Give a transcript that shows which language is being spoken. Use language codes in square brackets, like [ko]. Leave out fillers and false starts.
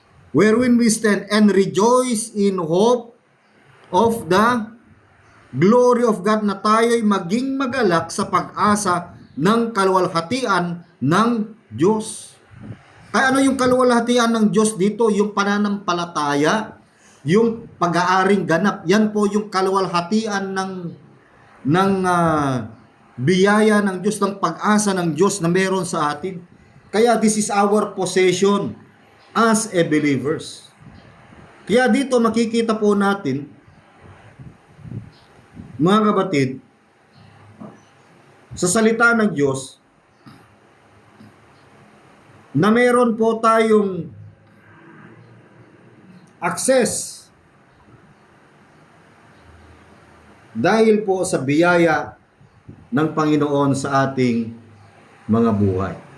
[en] Wherein we stand and rejoice in hope of the glory of God, [tl] na tayo'y maging magalak sa pag-asa ng kaluwalhatian ng Diyos. Kaya ano yung kaluwalhatian ng Diyos dito? Yung pananampalataya, yung pag-aaring ganap. Yan po yung kaluwalhatian ng biyaya ng Diyos, ng pag-asa ng Diyos na meron sa atin. [en] Kaya this is our possession as a believers. [tl] Kaya dito makikita po natin, mga kapatid, sa salita ng Diyos, na meron po tayong access dahil po sa biyaya ng Panginoon sa ating mga buhay.